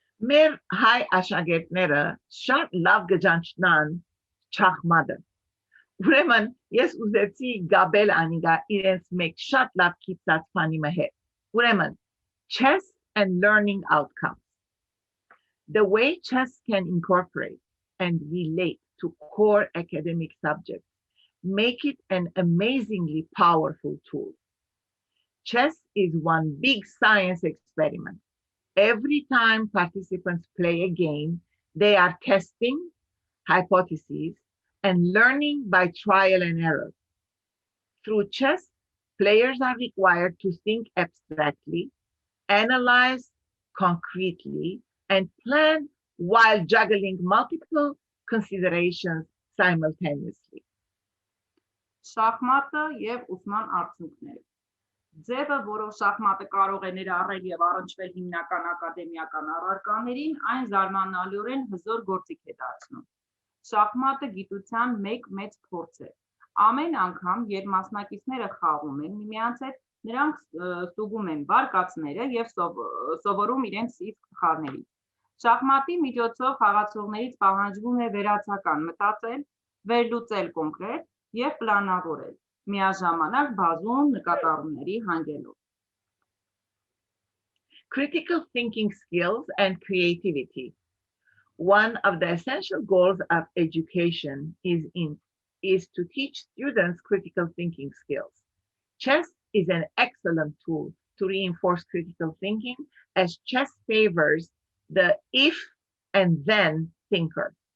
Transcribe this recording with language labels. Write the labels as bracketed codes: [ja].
[hy] Մեր հայ աշակերտները շատ լավ գճանչնան շախմատը։ Ուրեմն ես ուզեցի գաբել անիգա իրենց մեկ շատ լավ կիծած բանի հետ։ Ուրեմն [en] chess and learning outcomes. The way chess can incorporate and relate to core academic subjects make it an amazingly powerful tool. Chess is one big science experiment. Every time participants play a game, they are testing hypotheses and learning by trial and error. Through chess, players are required to think abstractly, analyze concretely, and plan while juggling multiple considerations simultaneously. [hy] Շախմատը եւ ուսման արդյունքները։ Ձևը, որով շախմատը կարող է ներառել եւ առնչվել հիմնական ակադեմիական առարկաներին, այն զարմանալիորեն հզոր գործիք է դարձնում։ Շախմատը գիտության մեկ մեծ փորձ է։ Ամեն անգամ, երբ մասնակիցները խաղում են միմյանց հետ, նրանք ստուգում են բարկացները եւ սովորում իրենց իսկ խաղներից։ Շախմատի միջոցով խաղացողներից պահանջվում է վերացական մտածել, վերլուծել կոնկրետ եւ պլանավորել, միաժամանակ բազում նկատառումների հանգելով։ [en] Critical thinking skills and creativity. One of the essential goals of education is to teach students critical thinking skills. Chess is an excellent tool to reinforce critical thinking, as chess favors the if and then thinker.